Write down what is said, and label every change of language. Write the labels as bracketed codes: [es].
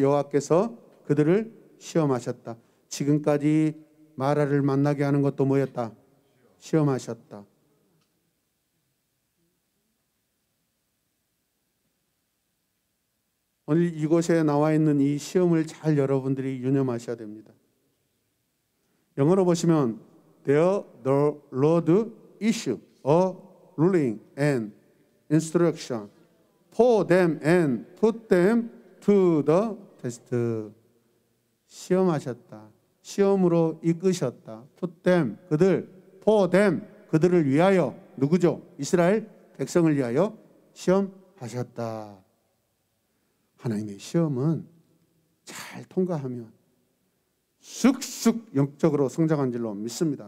[ko] 여호와께서 그들을 시험하셨다. 지금까지 마라를 만나게 하는 것도 뭐였다? 시험하셨다. 오늘 이곳에 나와 있는 이 시험을 잘 여러분들이 유념하셔야 됩니다. 영어로 보시면 [en] There the Lord issue a ruling and instruction for them and put them to the test. [ko] 시험하셨다. 시험으로 이끄셨다. [en] put them, [ko] 그들, [en] for them, [ko] 그들을 위하여, 누구죠? 이스라엘 백성을 위하여 시험하셨다. 하나님의 시험은 잘 통과하면 쑥쑥 영적으로 성장한 줄로 믿습니다.